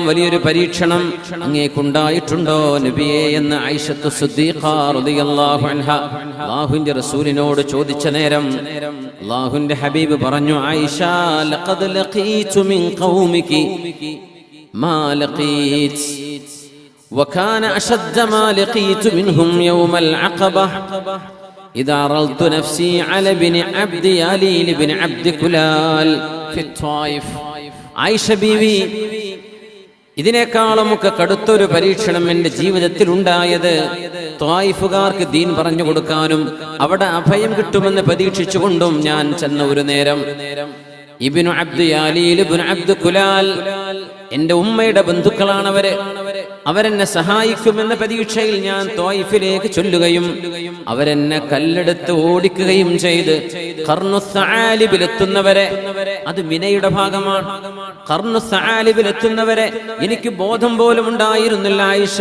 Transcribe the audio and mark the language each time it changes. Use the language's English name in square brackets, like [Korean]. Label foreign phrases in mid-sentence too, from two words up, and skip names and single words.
[Malayalam] വലിയൊരു പരീക്ഷണം അങ്ങേക്കുണ്ടായിട്ടുണ്ടോ നബിയെ എന്ന് ആയിഷത്തു സിദ്ദീഖ [Arabic] رضي الله عنها [Malayalam] അല്ലാഹുവിന്റെ റസൂലിനോട് ചോദിച്ച നേരം അല്ലാഹുവിന്റെ ഹബീബ് പറഞ്ഞു, [Arabic] ആയിഷ, لقد لقيت من قومك ما لقيت وكان أشد ما لقيت منهم يوم العقبة إذا عرضت نفسي على ابن عبد ياليل بن عبد كلال في الطائف. [Malayalam] ആയിഷ ബീവി, ഇതിനേക്കാളുമൊക്കെ കടുത്തൊരു പരീക്ഷണം എൻ്റെ ജീവിതത്തിൽ ഉണ്ടായത് ത്വായിഫുകാർക്ക് ദീൻ പറഞ്ഞു കൊടുക്കാനും അവിടെ അഭയം കിട്ടുമെന്ന് പ്രതീക്ഷിച്ചുകൊണ്ടും ഞാൻ ചെന്ന ഒരു നേരം ഇബ്നു അബ്ദ് യാലീൽ ഇബ്നു അബ്ദ് കുലാൽ, എൻ്റെ ഉമ്മയുടെ ബന്ധുക്കളാണ് അവരെന്നെ സഹായിക്കുമെന്ന പ്രതീക്ഷയിൽ ഞാൻ ത്വായിഫിലേക്ക് ചൊല്ലുകയും അവരെന്നെ കല്ലെടുത്ത് ഓടിക്കുകയും ചെയ്ത് ഖർനുസ്സആലിബിലെത്തുന്നവരെ, അത് മിനയുടെ ഭാഗമാണ്, ഖർനുസ്സആലിബിലെത്തുന്നവരെ എനിക്ക് ബോധം പോലും ഉണ്ടായിരുന്നില്ല ആയിഷ.